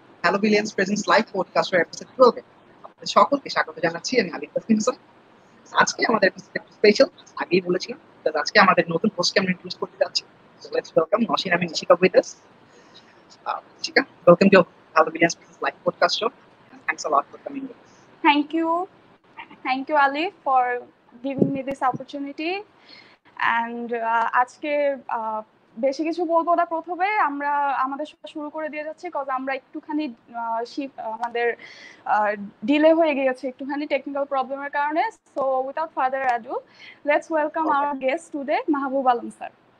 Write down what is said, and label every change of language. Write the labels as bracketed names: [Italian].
[Bangla] Hello billions presence live পডকাস্টের episode 12 আপনাদের সকলকে স্বাগত জানাচ্ছি। আমি আলিফ তাসলিম হাসান। আজকে আমাদের এপিসোড একটু স্পেশাল। আগেই বলেছিলাম যে আজকে আমাদের নতুন হোস্টকে আমরা ইন্ট্রোডিউস করতে যাচ্ছি। [English] So let's welcome নশিন আমি Nishika with us. Nishika, welcome to Hello Billions Presents live podcast show. Thanks a lot for coming with us. Thank you. Thank you, Ali, for giving me this opportunity. [Bangla] And আজকে বেশি কিছু বলবো না, প্রথমে আমরা আমাদের শুরু করে দিয়ে যাচ্ছি কজ আমরা একটুখানি আমাদের ডিলে হয়ে গিয়েছে একটুখানি টেকনিক্যাল প্রবলেমের কারণে। [English] So without further ado, let's welcome our guest today, Mahbub Alam sir.